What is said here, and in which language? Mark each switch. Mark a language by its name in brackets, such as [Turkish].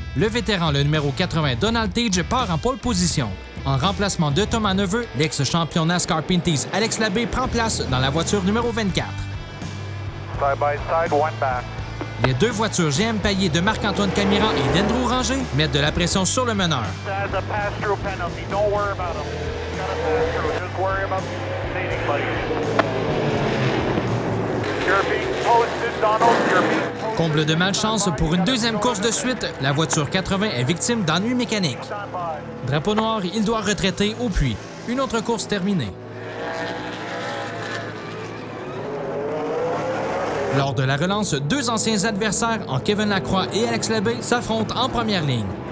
[French] Le vétéran, le numéro 80 Donald Tage, part en pole position. En remplacement de Thomas Neveu, l'ex-champion NASCAR Pinties Alex Labbé prend place dans la voiture numéro 24. [English] Side by side, one back. [French] Les 2 voitures GM Paillé de Marc-Antoine Camiran et d'Andrew Ranger mettent de la pression sur le meneur. [English] Has a pass-through penalty. Don't worry about him. He's got a pass-through. Just worry about leading, buddy. You're being posted, Donald. You're being posted. [French] Comble de malchance pour une 2e course de suite, la voiture 80 est victime d'ennuis mécaniques. [English] Stand by. [French] Drapeau noir, il doit retraiter au puits. Une autre course terminée. Lors de la relance, 2 anciens adversaires, en Kevin Lacroix et Alex Labbé, s'affrontent en première ligne.